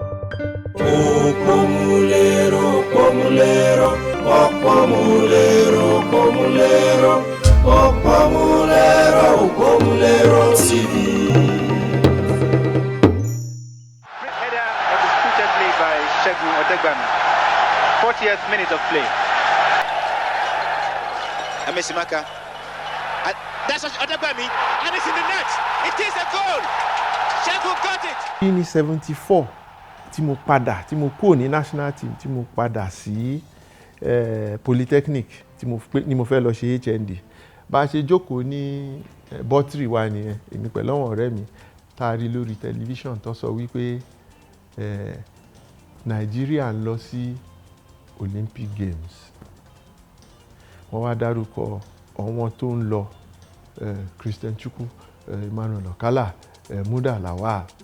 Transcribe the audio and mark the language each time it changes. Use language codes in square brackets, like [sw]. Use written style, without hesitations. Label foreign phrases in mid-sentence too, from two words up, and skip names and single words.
[en] Pomulero, pomulero, pomulero, pomulero, pomulero, pomulero TV. Header executed by Segun Odegbami. 40th minute of play. Emesimaka. That's Odegbami, and it's in the net. It is a goal. Segun got it. [yo] Ní 74 tí mo padà tí mo kúrò ní [en] national team [yo] tí mo padà sí polytechnic tí mo fẹ́ lọ ṣe HND bá a ṣe jókòó ní bọ́tìrì wa nìyẹn èmi pẹ̀lú àwọn ọ̀rẹ́ mi tá a rí lórí tẹlifíṣàn tó sọ wípé Nàìjíríà ń lọ sí Olympic Games wọ́n wá dárúkọ àwọn tó ń lọ Christian Chukwu, Emmanuel Okala, Muda Lawal